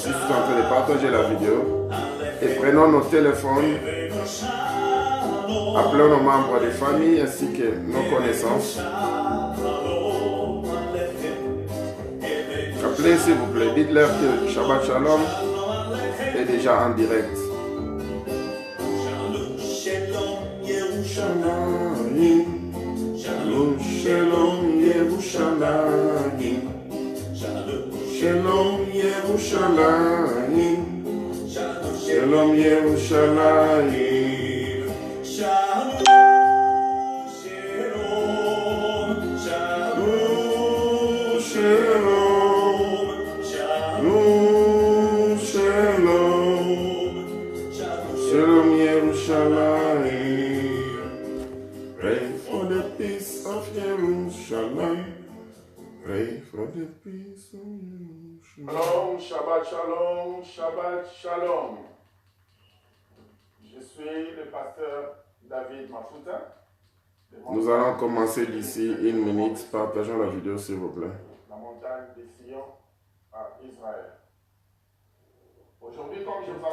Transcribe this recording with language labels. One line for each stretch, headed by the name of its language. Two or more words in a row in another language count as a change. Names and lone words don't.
French: Je suis en train de partager la vidéo. Et prenons nos téléphones. Appelons nos membres de famille ainsi que nos connaissances. Appelez s'il vous plaît. Dites-leur que Shabbat Shalom est déjà en direct.
Hebrew: שלום, שלום, ירושלים. שלום, ירושלים. שלום, ירושלים. שלום, שלום, שלום, שלום, שלום, שלום, ירושלים.
English: Pray for the peace of Jerusalem. Pray for the peace of Jerusalem.
Hebrew: שלום, שבת שלום, שבת שלום.
French: Je suis le pasteur David Mafuta. Nous allons commencer d'ici 1 minute. Partageons la vidéo s'il vous plaît. La montagne de Sion à Israël. Aujourd'hui, comme je vous